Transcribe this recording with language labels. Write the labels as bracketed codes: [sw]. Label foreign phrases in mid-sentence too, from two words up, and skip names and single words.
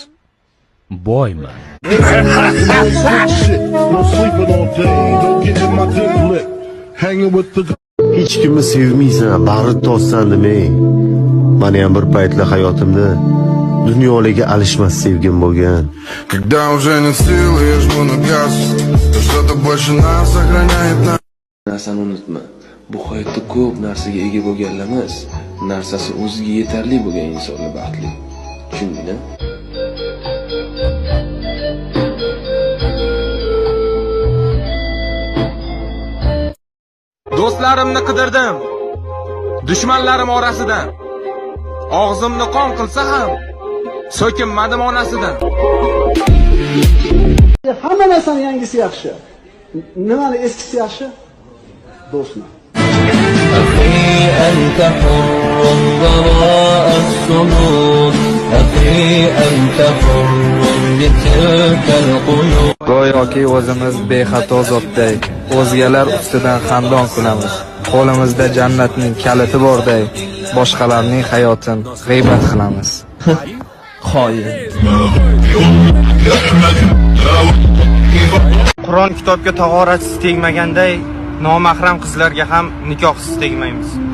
[uz] Boyman. Hech kimni sevmaysan, bag'rit tossan demay. Meni ham bir paytlar hayotimda dunyolarga alishmas sevgim bo'lgan. [ru] Когда уже не силы, жму на газ, что-то больше нас сохраняет нас. [uz] Narsani unutma. Bu hayotda ko'p narsaga ega bo'lganlarimiz, narsasi o'ziga yetarli bo'lgan insonlar baxtli. Tushundingmi? Do'stlarimni qidirdim, dushmanlarim orasidan. Og'zimni qon qilsa ham so'kinmadim onasidan. Hamma narsani yangisi yaxshi. Nimani eskisi yaxshi? Do'stni. [ar] أنت حر وراء الصمود أخي أنت حر بتلك القيود [uz] Go'yoki o'zimiz bexato zotday, o'zgalar ustidan xandon qilamiz. Qo'limizda jannatning kaliti borday, boshqalarning hayotini g'iybat qilamiz. Xoin. Qur'on kitobga tahoratsiz tegmaganday, nomahram qizlarga ham nikohsiz tegmaymiz.